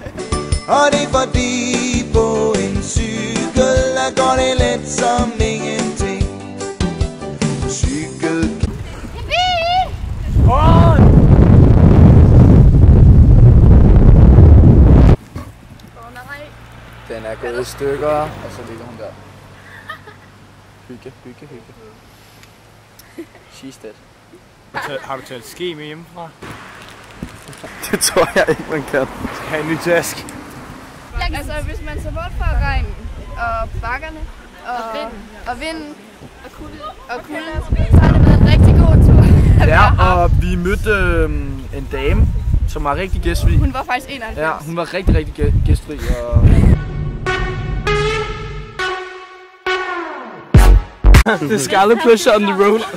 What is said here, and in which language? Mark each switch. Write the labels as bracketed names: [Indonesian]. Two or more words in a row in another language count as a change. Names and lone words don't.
[Danish] Og det er fordi på en cykel, der går det let som ingenting. Cykel. Den er gået i stykker, og så ligger hun der. Hygge. [English] She's dead. [Danish] Har du taget ske med hjemmefra? Det tror jeg ikke, man kan. Ha' en ny task. Altså, hvis man så bort fra regnen og bakkerne og vinden og kulden, så har det været en rigtig god tur. Ja, og vi mødte en dame, som var rigtig gæstfri. Hun var faktisk 91. Ja, hun var rigtig gæstfri. Og... [English] The scarlet pleasure on the road.